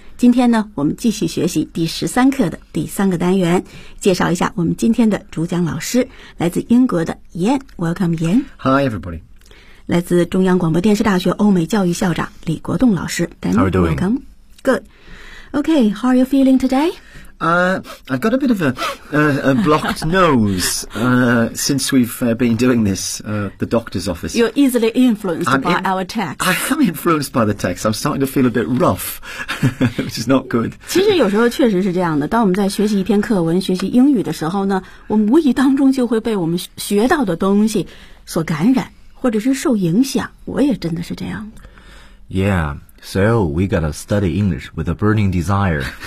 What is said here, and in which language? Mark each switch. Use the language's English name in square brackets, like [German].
[Chinese] 今天呢，我们继续学习第13课的第三个单元，介绍一下我们今天的主讲老师，来自英国的 Ian。 [English] Welcome Ian。 Hi everybody。 [Chinese] 来自中央广播电视大学欧美教育校长李国栋老师。 [English] How are you doing? Welcome. Good. Okay, how are you feeling today I've got a bit of a blocked nose since we've been doing this, the doctor's office. You're easily influenced our text. I am influenced by the text. I'm starting to feel a bit rough, which is not good. [Chinese] 其实有时候确实是这样的，当我们在学习一篇课文，学习英语的时候呢，我们无意当中就会被我们学到的东西所感染，或者是受影响。我也真的是这样。 [English] Yeah. So, we gotta study English with a burning desire.